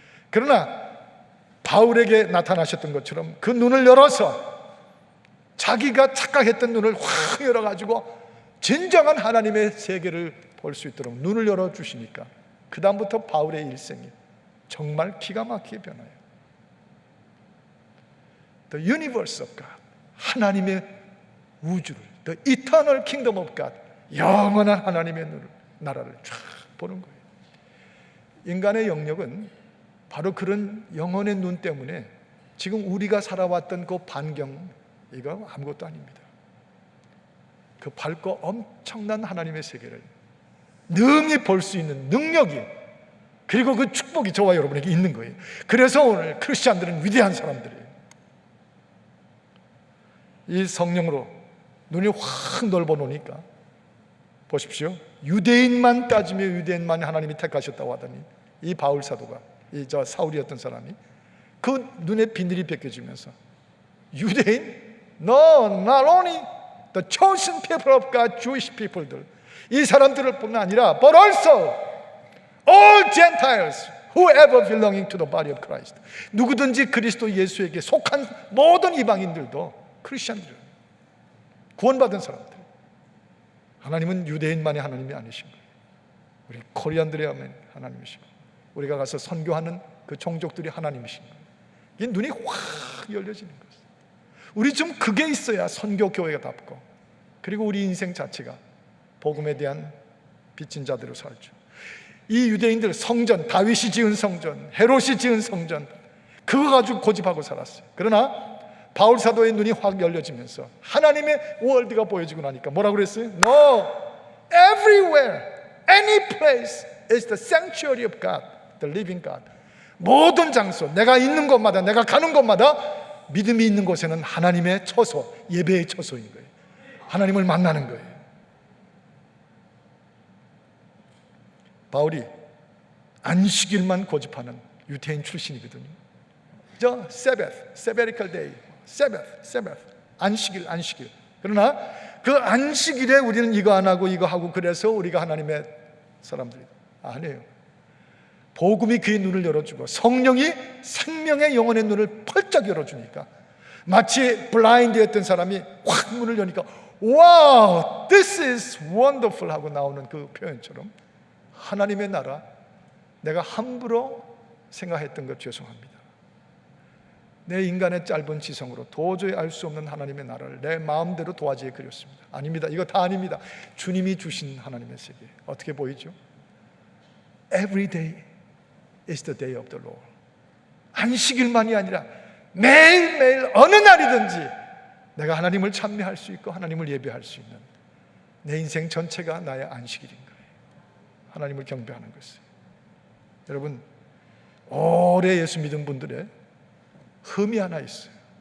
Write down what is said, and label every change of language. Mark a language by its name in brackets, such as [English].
[Korean] 그러나 바울에게 나타나셨던 것처럼 그 눈을 열어서 자기가 착각했던 눈을 확 열어가지고 진정한 하나님의 세계를 볼 수 있도록 눈을 열어주시니까 그 다음부터 바울의 일생이 정말 기가 막히게 변해요. [English] The universe of God, [Korean] 하나님의 우주를, [English] The eternal kingdom of God, [Korean] 영원한 하나님의 나라를 쫙 보는 거예요. 인간의 영역은 바로 그런 영혼의 눈 때문에 지금 우리가 살아왔던 그 반경, 이거 아무것도 아닙니다. 그 밝고 엄청난 하나님의 세계를 능히 볼 수 있는 능력이, 그리고 그 축복이 저와 여러분에게 있는 거예요. 그래서 오늘 크리스찬들은 위대한 사람들이에요. 이 성령으로 눈이 확 넓어 놓으니까 보십시오. 유대인만 따지며 유대인만 하나님이 택하셨다고 하더니 이 바울 사도가, 저 사울이었던 사람이 그 눈에 비늘이 벗겨지면서 유대인? [English] No, not only the chosen people of God, Jewish people들, [Korean] 이 사람들을 뿐만 아니라 [English] but also all Gentiles, whoever belonging to the body of Christ, [Korean] 누구든지 그리스도 예수에게 속한 모든 이방인들도 크리스천들, 구원받은 사람들. 하나님은 유대인만의 하나님이 아니신 거예요. 우리 코리안들의 하나님이시고, 우리가 가서 선교하는 그 종족들이 하나님이신 거예요. 이 눈이 확 열려지는 거예요. 우리 좀 그게 있어야 선교 교회가 답고, 그리고 우리 인생 자체가 복음에 대한 빚진 자대로 살죠. 이 유대인들 성전, 다윗이 지은 성전, 헤롯이 지은 성전, 그거 가지고 고집하고 살았어요. 그러나 바울 사도의 눈이 확 열려지면서 하나님의 월드가 보여지고 나니까 뭐라고 그랬어요? [English] No, everywhere, any place is the sanctuary of God, the living God. [Korean] 모든 장소, 내가 있는 곳마다, 내가 가는 곳마다 믿음이 있는 곳에는 하나님의 처소, 예배의 처소인 거예요. 하나님을 만나는 거예요. 바울이 안식일만 고집하는 유대인 출신이거든요. 저 세베리컬 데이, 세베트, 안식일. 그러나 그 안식일에 우리는 이거 안 하고 이거 하고 그래서 우리가 하나님의 사람들이 아니에요. 복음이 그의 눈을 열어주고 성령이 생명의 영혼의 눈을 펄쩍 열어주니까 마치 블라인드였던 사람이 확 문을 여니까 [English] wow, this is wonderful [Korean] 하고 나오는 그 표현처럼 하나님의 나라, 내가 함부로 생각했던 것 죄송합니다. 내 인간의 짧은 지성으로 도저히 알 수 없는 하나님의 나라를 내 마음대로 도화지에 그렸습니다. 아닙니다. 이거 다 아닙니다. 주님이 주신 하나님의 세계 어떻게 보이죠? [English] Every day is the day of the Lord. [Korean] 안식일만이 아니라 매일매일 어느 날이든지 내가 하나님을 찬미할 수 있고 하나님을 예배할 수 있는 내 인생 전체가 나의 안식일인 거예요. 하나님을 경배하는 것이에요. 여러분, 오래 예수 믿은 분들의 흠이 하나 있어요.